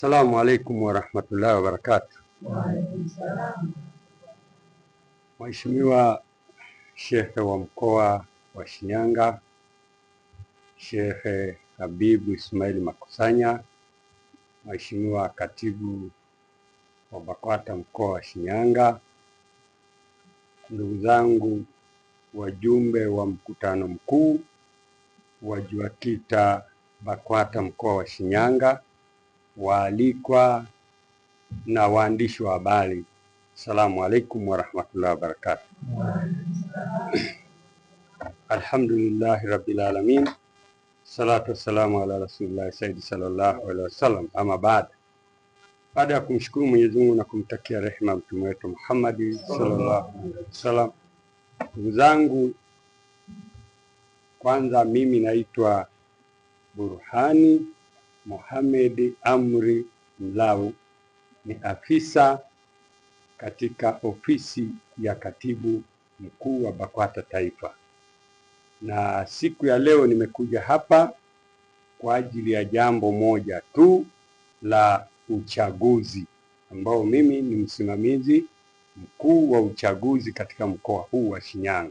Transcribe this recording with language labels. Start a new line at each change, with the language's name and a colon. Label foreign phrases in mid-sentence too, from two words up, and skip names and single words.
Arabic: السلام عليكم ورحمة الله وبركاته.
Swahili: Mheshimiwa Shekhe wa mkoa wa Shinyanga, Shekhe Habibu Ismail Makusanya, Mheshimiwa Katibu wa BAKWATA mkoa wa Shinyanga, ndugu zangu wajumbe wa mkutano mkuu wa JUAKITA BAKWATA mkoa wa Shinyanga, waalikwa na waandishi wa habari,
Arabic: السلام عليكم ورحمة الله وبركاته. الحمد لله رب العالمين الصلاة والسلام على رسول الله سيدي صلى الله عليه وسلم.
Swahili: Ama baada ya kumshukuru Mwenyezi Mungu na kumtakia rehema mtume wetu Muhammad
Arabic: صلى الله عليه وسلم,
Swahili: ndugu zangu, kwanza mimi naitwa Burhani Mohamed Amri Mlau, ni afisa katika ofisi ya katibu mkuu wa BAKWATA Taifa, na siku ya leo nimekuja hapa kwa ajili ya jambo moja tu la uchaguzi, ambao mimi ni msimamizi mkuu wa uchaguzi katika mkoa huu wa Shinyanga.